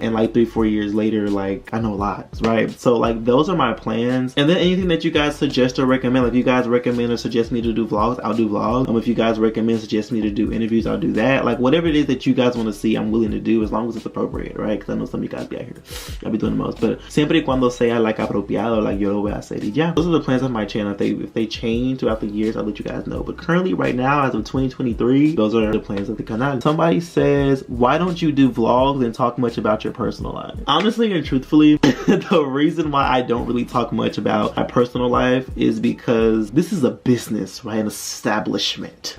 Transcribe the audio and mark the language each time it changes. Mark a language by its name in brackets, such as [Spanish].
[English] And like 3-4 years later, like I know lots, right? So like those are my plans. And then anything that you guys suggest or recommend, like if you guys recommend or suggest me to do vlogs, I'll do vlogs. If you guys recommend, suggest me to do interviews, I'll do that. Like whatever it is that you guys want to see, I'm willing to do. do as long as it's appropriate, right? Because I know some of you guys be out here, y'all be doing the most. [Spanish] But siempre y cuando sea like apropiado, like yo lo voy a hacer. [English] Yeah, those are the plans of my channel. If they change throughout the years, I'll let you guys know. But currently, right now, as of 2023, those are the plans of the canal. Somebody says, why don't you do vlogs and talk much about your personal life? Honestly and truthfully, the reason why I don't really talk much about my personal life is because this is a business, right? An establishment.